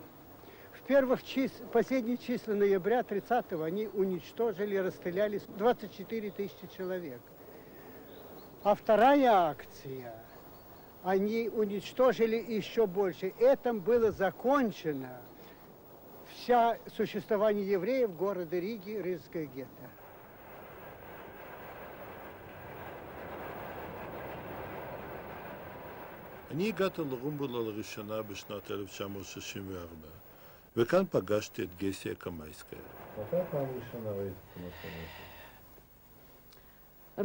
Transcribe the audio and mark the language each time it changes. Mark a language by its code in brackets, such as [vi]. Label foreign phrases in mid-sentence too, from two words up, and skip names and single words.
[ru] В последние числа ноября 30-го они уничтожили, расстреляли 24 тысячи человек. А вторая акция, они уничтожили еще больше. Этим было закончено вся существование евреев города Риги, Рижское гетто. [he] אני הגעתי לרומבולה לראשונה בשנת 1964, וכאן פגשתי את גסיה קמייסקיה. מתי פעם ראשונה ראית את המקום הזה?